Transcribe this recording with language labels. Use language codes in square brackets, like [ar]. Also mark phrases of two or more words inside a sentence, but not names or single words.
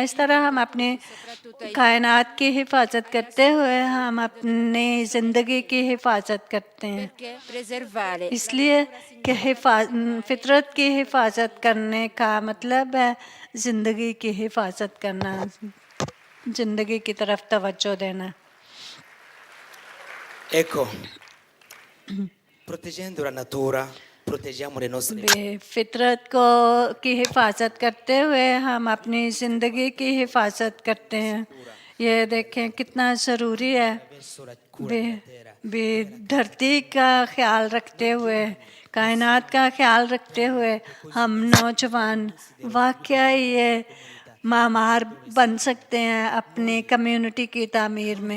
[ur] اس طرح ہم اپنی کائنات کی حفاظت کرتے ہوئے ہم اپنی زندگی کی حفاظت کرتے ہیں. اس لیے کہ فطرت کی حفاظت کرنے کا مطلب ہے زندگی کی حفاظت کرنا، زندگی کی طرف توجہ دینا. [it] Ecco, proteggendo la natura, proteggiamo le nostre [ur] فطرت کو کی حفاظت کرتے ہوئے ہم اپنی زندگی کی حفاظت کرتے ہیں. یہ دیکھیں کتنا ضروری ہے، دھرتی کا خیال رکھتے ہوئے، کائنات کا خیال رکھتے ہوئے ہم نوجوان واقعی یہ مامار بن سکتے ہیں اپنی کمیونٹی کی تعمیر میں.